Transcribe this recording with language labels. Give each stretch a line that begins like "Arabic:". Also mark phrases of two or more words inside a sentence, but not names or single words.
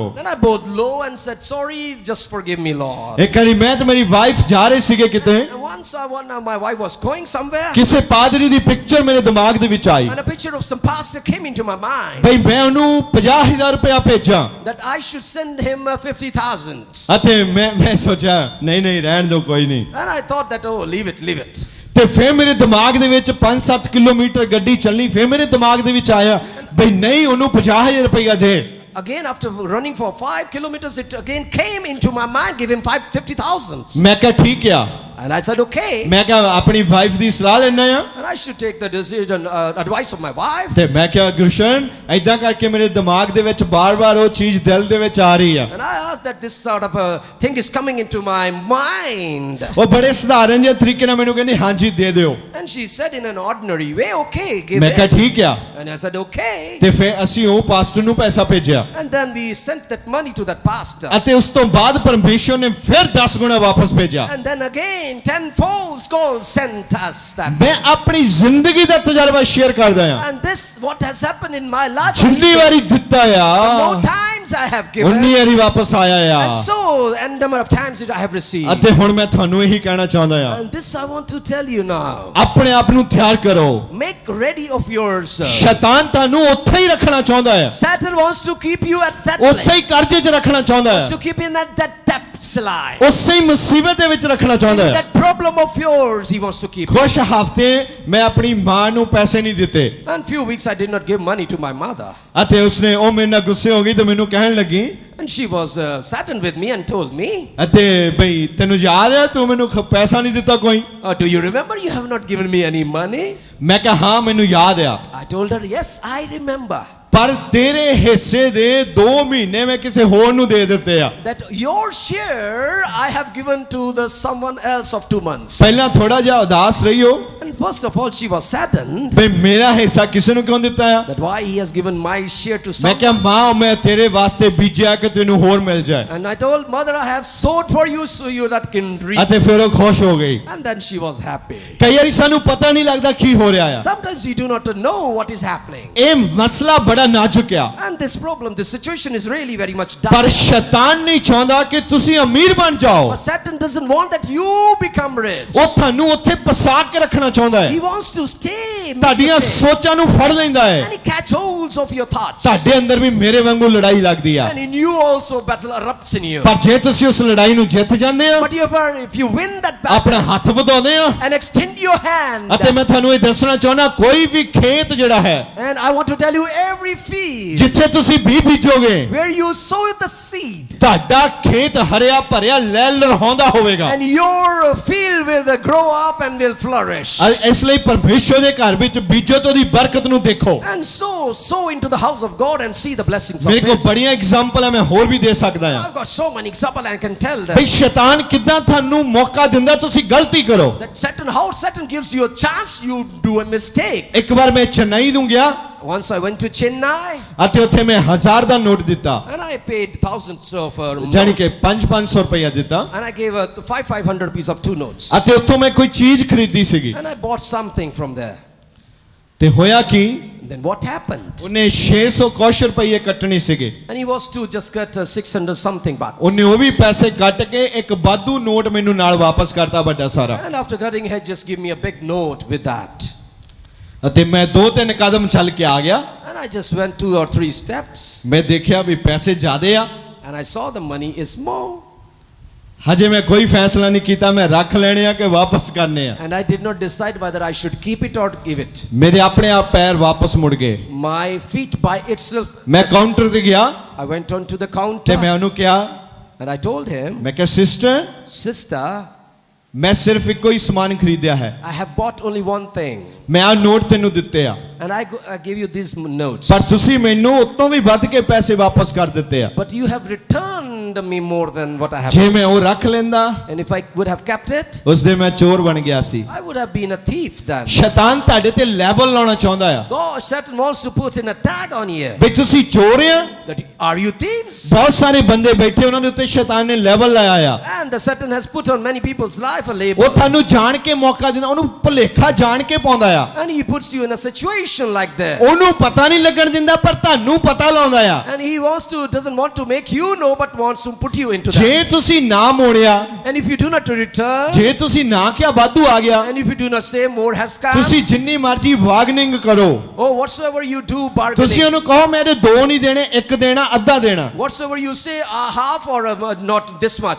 English: Then I bowed low and said, sorry, just forgive me, Lord.
Punjabi: ਇੱਕ ਵਾਰੀ ਮੈਂ ਤੇ ਮੇਰੀ ਵਾਈਫ ਜਾ ਰਹੇ ਸੀਗੇ ਕਿਤੇ,
English: And once my wife was going somewhere,
Punjabi: ਕਿਸੇ ਪਾਦਰੀ ਦੀ ਪਿਕਚਰ ਮੇਰੇ ਦਿਮਾਗ ਦੇ ਵਿੱਚ ਆਈ,
English: and a picture of some pastor came into my mind,
Punjabi: ਬਈ ਮੈਂ ਉਹਨੂੰ 50,000 ਰੁਪਇਆ ਭੇਜਾਂ।
English: that I should send him 50,000.
Punjabi: ਅਤੇ ਮੈਂ ਸੋਚਿਆ ਨਹੀਂ ਨਹੀਂ ਰਹਿਣ ਦਿਓ, ਕੋਈ ਨਹੀਂ।
English: And I thought that, oh, leave it.
Punjabi: ਤੇ ਫਿਰ ਮੇਰੇ ਦਿਮਾਗ ਦੇ ਵਿੱਚ 5-7 ਕਿਲੋਮੀਟਰ ਗੱਡੀ ਚੱਲਣੀ, ਫਿਰ ਮੇਰੇ ਦਿਮਾਗ ਦੇ ਵਿੱਚ ਆਇਆ ਬਈ ਨਹੀਂ ਉਹਨੂੰ 50,000 ਰੁਪਇਆ ਦੇ।
English: Again, after running for 5 kilometers, it again came into my mind, give him 50,000.
Punjabi: ਮੈਂ ਕਿਹਾ ਠੀਕ ਆ।
English: And I said, okay.
Punjabi: ਮੈਂ ਕਿਹਾ ਆਪਣੀ ਵਾਈਫ ਦੀ ਸਲਾਹ ਲੈਣਾ ਆ।
English: And I should take the decision, advice of my wife.
Punjabi: ਤੇ ਮੈਂ ਕਿਹਾ ਗੁਰਸ਼ਨ ਐਦਾਂ ਕਰਕੇ ਮੇਰੇ ਦਿਮਾਗ ਦੇ ਵਿੱਚ ਬਾਰ-ਬਾਰ ਉਹ ਚੀਜ਼ ਦਿਲ ਦੇ ਵਿੱਚ ਆ ਰਹੀ ਆ
English: And I asked that this sort of a thing is coming into my mind.
Punjabi: ਉਹ ਬੜੇ ਸਧਾਰਨ ਜਿਹੇ ਤਰੀਕੇ ਨਾਲ ਮੈਨੂੰ ਕਹਿੰਦੀ ਹਾਂਜੀ ਦੇ ਦਿਓ
English: And she said in an ordinary way, okay, give
Punjabi: ਮੈਂ ਕਿਹਾ
English: it.
Punjabi: ਠੀਕ ਆ
English: And I said, okay.
Punjabi: ਤੇ ਫਿਰ ਅਸੀਂ ਉਹ ਪਾਸਟਰ ਨੂੰ ਪੈਸਾ ਭੇਜਿਆ
English: And then we sent that money to that pastor.
Punjabi: ਅਤੇ ਉਸ ਤੋਂ ਬਾਅਦ ਪਰਮੇਸ਼ਵਰ ਨੇ ਫਿਰ 10 ਗੁਣਾ ਵਾਪਸ ਭੇਜਿਆ
English: And then again, tenfold God sent us that.
Punjabi: ਮੈਂ ਆਪਣੀ ਜ਼ਿੰਦਗੀ ਦਾ ਤਜਰਬਾ ਸ਼ੇਅਰ ਕਰਦਾ ਆ
English: And this, what has happened in my life,
Punjabi: ਜਿੰਨੀ ਵਾਰੀ ਦਿੱਤਾ
English: the
Punjabi: ਆ
English: more times I have given,
Punjabi: ਉਨੀ ਵਾਰੀ ਵਾਪਸ ਆਇਆ
English: and
Punjabi: ਆ
English: so, and number of times that I have received.
Punjabi: ਅਤੇ ਹੁਣ ਮੈਂ ਤੁਹਾਨੂੰ ਇਹੀ ਕਹਿਣਾ ਚਾਹੁੰਦਾ ਆ
English: And this I want to tell you now.
Punjabi: ਆਪਣੇ ਆਪ ਨੂੰ ਤਿਆਰ ਕਰੋ
English: Make ready of yourself.
Punjabi: ਸ਼ੈਤਾਨ ਤੁਹਾਨੂੰ ਉੱਥੇ ਹੀ ਰੱਖਣਾ ਚਾਹੁੰਦਾ ਹੈ
English: Satan wants to keep you at that
Punjabi: ਉਸੇ ਹੀ
English: place.
Punjabi: ਕਰਜ਼ੇ 'ਚ ਰੱਖਣਾ ਚਾਹੁੰਦਾ
English: Wants
Punjabi: ਹੈ
English: to keep you in that depths life.
Punjabi: ਉਸੇ ਹੀ ਮੁਸੀਬਤ ਦੇ ਵਿੱਚ ਰੱਖਣਾ ਚਾਹੁੰਦਾ ਹੈ
English: That problem of yours, he wants to keep.
Punjabi: ਕੁਝ ਹਫ਼ਤੇ ਮੈਂ ਆਪਣੀ ਮਾਂ ਨੂੰ ਪੈਸੇ ਨਹੀਂ ਦਿੱਤੇ
English: And few weeks I did not give money to my mother.
Punjabi: ਅਤੇ ਉਸਨੇ ਉਹ ਮੇਰੇ ਨਾਲ ਗੁੱਸੇ ਹੋ ਗਈ ਤੇ ਮੈਨੂੰ ਕਹਿਣ ਲੱਗੀ
English: And she was saddened with me and told me,
Punjabi: ਅਤੇ ਬਈ ਤੈਨੂੰ ਯਾਦ ਹੈ ਤੂੰ ਮੈਨੂੰ ਪੈਸਾ ਨਹੀਂ ਦਿੱਤਾ ਕੋਈ
English: do you remember you have not given me any money?
Punjabi: ਮੈਂ ਕਿਹਾ ਹਾਂ ਮੈਨੂੰ ਯਾਦ ਆ
English: I told her, yes, I remember.
Punjabi: ਪਰ ਤੇਰੇ ਹਿੱਸੇ ਦੇ 2 ਮਹੀਨੇ ਮੈਂ ਕਿਸੇ ਹੋਰ ਨੂੰ ਦੇ ਦਿੱਤੇ ਆ
English: That your share I have given to the someone else of 2 months.
Punjabi: ਪਹਿਲਾਂ ਥੋੜਾ ਜਿਹਾ ਉਦਾਸ ਰਹੀ ਹੋ
English: And first of all, she was saddened
Punjabi: ਬਈ ਮੇਰਾ ਹਿੱਸਾ ਕਿਸੇ ਨੂੰ ਕਿਉਂ ਦਿੱਤਾ ਆ
English: that why he has given my share to
Punjabi: ਮੈਂ
English: someone.
Punjabi: ਕਿਹਾ ਮਾਂ ਮੈਂ ਤੇਰੇ ਵਾਸਤੇ ਬੀਜਿਆ ਕਿ ਤੈਨੂੰ ਹੋਰ ਮਿਲ ਜਾਏ
English: And I told mother, I have sowed for you so you that can reap.
Punjabi: ਅਤੇ ਫਿਰ ਉਹ ਖੁਸ਼ ਹੋ ਗਈ
English: And then she was happy.
Punjabi: ਕਈ ਵਾਰੀ ਸਾਨੂੰ ਪਤਾ ਨਹੀਂ ਲੱਗਦਾ ਕੀ ਹੋ ਰਿਹਾ ਆ
English: Sometimes we do not know what is happening.
Punjabi: ਇਹ ਮਸਲਾ ਬੜਾ ਨਾਜ਼ੁਕ ਆ
English: And this problem, this situation is really very much
Punjabi: ਪਰ
English: dark.
Punjabi: ਸ਼ੈਤਾਨ ਨਹੀਂ ਚਾਹੁੰਦਾ ਕਿ ਤੁਸੀਂ ਅਮੀਰ ਬਣ ਜਾਓ
English: But Satan doesn't want that you become rich.
Punjabi: ਉਹ ਤੁਹਾਨੂੰ ਉੱਥੇ ਫਸਾ ਕੇ ਰੱਖਣਾ ਚਾਹੁੰਦਾ
English: He
Punjabi: ਹੈ
English: wants to stay. make you
Punjabi: ਤੁਹਾਡੀਆਂ
English: stay.
Punjabi: ਸੋਚਾਂ ਨੂੰ ਫੜ ਲੈਂਦਾ
English: And
Punjabi: ਹੈ
English: he catch holds of your thoughts.
Punjabi: ਤੁਹਾਡੇ ਅੰਦਰ ਵੀ ਮੇਰੇ ਵਾਂਗੂ ਲੜਾਈ ਲੱਗਦੀ ਆ
English: And in you also battle erupts in you.
Punjabi: ਪਰ ਜੇ ਤੁਸੀਂ ਉਸ ਲੜਾਈ ਨੂੰ ਜਿੱਤ ਜਾਂਦੇ ਆ
English: But if you win that battle
Punjabi: ਆਪਣਾ ਹੱਥ ਵਧਾਉਂਦੇ ਆ
English: and extend your hand,
Punjabi: ਅਤੇ ਮੈਂ ਤੁਹਾਨੂੰ ਇਹ ਦੱਸਣਾ ਚਾਹੁੰਦਾ ਕੋਈ ਵੀ ਖੇਤ ਜਿਹੜਾ ਹੈ
English: and I want to tell you, every field
Punjabi: ਜਿੱਥੇ ਤੁਸੀਂ ਬੀਜ ਬੀਜੋਗੇ
English: where you sow the seed,
Punjabi: ਤੁਹਾਡਾ ਖੇਤ ਹਰਿਆ ਭਰਿਆ ਲਹਿ ਲਹਾਉਂਦਾ ਹੋਵੇਗਾ
English: and your field will grow up and will flourish.
Punjabi: ਇਸ ਲਈ ਪਰਮੇਸ਼ਵਰ ਦੇ ਘਰ ਵਿੱਚ ਬੀਜੋ ਤੇ ਉਹਦੀ ਬਰਕਤ ਨੂੰ ਦੇਖੋ
English: And sow into the house of God and see the blessings of
Punjabi: ਮੇਰੇ ਕੋਲ
English: His.
Punjabi: ਬੜੀਆਂ ਐਗਜ਼ਾਮਪਲ ਹੈ ਮੈਂ ਹੋਰ ਵੀ ਦੇ ਸਕਦਾ ਹਾਂ
English: I've got so many examples I can tell
Punjabi: ਭਈ
English: them.
Punjabi: ਸ਼ੈਤਾਨ ਕਿਦਾਂ ਤੁਹਾਨੂੰ ਮੌਕਾ ਦਿੰਦਾ ਤੁਸੀਂ ਗਲਤੀ ਕਰੋ
English: That how Satan gives you a chance, you do a mistake.
Punjabi: ਇੱਕ ਵਾਰ ਮੈਂ ਚੇਨਈ ਨੂੰ ਗਿਆ
English: Once I went to Chennai
Punjabi: ਅਤੇ ਉੱਥੇ ਮੈਂ 1000 ਦਾ ਨੋਟ ਦਿੱਤਾ
English: and I paid thousands of
Punjabi: ਜਾਨੀ ਕਿ 500 ਰੁਪਇਆ ਦਿੱਤਾ
English: and I gave 500 piece of 2 notes.
Punjabi: ਅਤੇ ਉੱਥੋਂ ਮੈਂ ਕੋਈ ਚੀਜ਼ ਖਰੀਦੀ ਸੀਗੀ
English: And I bought something from there.
Punjabi: ਤੇ ਹੋਇਆ ਕੀ
English: Then what happened?
Punjabi: ਉਹਨੇ 600 ਕੁਛ ਰੁਪਏ ਕੱਟਣੇ ਸੀਗੇ
English: And he was to just get 600 something back.
Punjabi: ਉਹਨੇ ਉਹ ਵੀ ਪੈਸੇ ਕੱਟ ਕੇ ਇੱਕ ਵਾਧੂ ਨੋਟ ਮੈਨੂੰ ਨਾਲ ਵਾਪਸ ਕਰਤਾ ਵੱਡਾ ਸਾਰਾ
English: And after cutting, he had just give me a big note with that.
Punjabi: ਅਤੇ ਮੈਂ 2-3 ਕਦਮ ਚੱਲ ਕੇ ਆ ਗਿਆ
English: And I just went 2 or 3 steps
Punjabi: ਮੈਂ ਦੇਖਿਆ ਵੀ ਪੈਸੇ ਜ਼ਿਆਦੇ ਆ
English: and I saw the money is more.
Punjabi: ਹਜੇ ਮੈਂ ਕੋਈ ਫੈਸਲਾ ਨਹੀਂ ਕੀਤਾ ਮੈਂ ਰੱਖ ਲੈਣੇ ਆ ਕਿ ਵਾਪਸ ਕਰਨੇ ਆ
English: And I did not decide whether I should keep it or give it.
Punjabi: ਮੇਰੇ ਆਪਣੇ ਆਪ ਪੈਰ ਵਾਪਸ ਮੁੜ ਗਏ
English: My feet by itself.
Punjabi: ਮੈਂ ਕਾਊਂਟਰ ਤੇ ਗਿਆ
English: I went on to the
Punjabi: ਤੇ
English: counter
Punjabi: ਮੈਂ ਉਹਨੂੰ ਕਿਹਾ
English: and I told him,
Punjabi: ਮੈਂ ਕਿਹਾ ਸਿਸਟਰ
English: sister,
Punjabi: ਮੈਂ ਸਿਰਫ ਇੱਕੋ ਹੀ ਸਮਾਨ ਖਰੀਦਿਆ ਹੈ
English: I have bought only one thing.
Punjabi: ਮੈਂ ਆ ਨੋਟ ਤੈਨੂੰ ਦਿੱਤੇ ਆ
English: And I gave you these notes.
Punjabi: ਪਰ ਤੁਸੀਂ ਮੈਨੂੰ ਉਤੋਂ ਵੀ ਵੱਧ ਕੇ ਪੈਸੇ ਵਾਪਸ ਕਰ ਦਿੱਤੇ ਆ
English: But you have returned me more than what I have.
Punjabi: ਜੇ ਮੈਂ ਉਹ ਰੱਖ ਲੈਂਦਾ
English: And if I would have kept it,
Punjabi: ਉਸ ਦੇ ਮੈਂ ਚੋਰ ਬਣ ਗਿਆ ਸੀ
English: I would have been a thief then.
Punjabi: ਸ਼ੈਤਾਨ ਤੁਹਾਡੇ ਤੇ ਲੈਬਲ ਲਾਉਣਾ ਚਾਹੁੰਦਾ ਆ
English: God, Satan wants to put in a tag on you.
Punjabi: ਵੀ ਤੁਸੀਂ ਚੋਰ ਆ
English: That are you thieves?
Punjabi: ਬਹੁਤ ਸਾਰੇ ਬੰਦੇ ਬੈਠੇ ਉਹਨਾਂ ਦੇ ਉੱਤੇ ਸ਼ੈਤਾਨ ਨੇ ਲੈਬਲ ਲਾਇਆ ਆ
English: And the Satan has put on many people's life a label.
Punjabi: ਉਹ ਤੁਹਾਨੂੰ ਜਾਣ ਕੇ ਮੌਕਾ ਦਿੰਦਾ ਉਹਨੂੰ ਭੁਲੇਖਾ ਜਾਣ ਕੇ ਪਾਉਂਦਾ ਆ
English: And he puts you in a situation like this.
Punjabi: ਉਹਨੂੰ ਪਤਾ ਨਹੀਂ ਲੱਗਣ ਦਿੰਦਾ ਪਰ ਤੁਹਾਨੂੰ ਪਤਾ ਲਾਉਂਦਾ ਆ
English: And he doesn't want to make you know, but wants to put you into
Punjabi: ਜੇ
English: that.
Punjabi: ਤੁਸੀਂ ਨਾ ਮੋੜਿਆ
English: And if you do not return,
Punjabi: ਜੇ ਤੁਸੀਂ ਨਾ ਕਿਹਾ ਵਾਧੂ ਆ ਗਿਆ
English: and if you do not say more has come,
Punjabi: ਤੁਸੀਂ ਜਿੰਨੀ ਮਰਜ਼ੀ ਬਾਰਗਨਿੰਗ ਕਰੋ
English: oh, whatsoever you do,
Punjabi: ਤੁਸੀਂ
English: bargaining,
Punjabi: ਉਹਨੂੰ ਕਹੋ ਮੇਰੇ 2 ਨਹੀਂ ਦੇਣੇ 1 ਦੇਣਾ ਅੱਧਾ ਦੇਣਾ
English: whatsoever you say, half or not this much.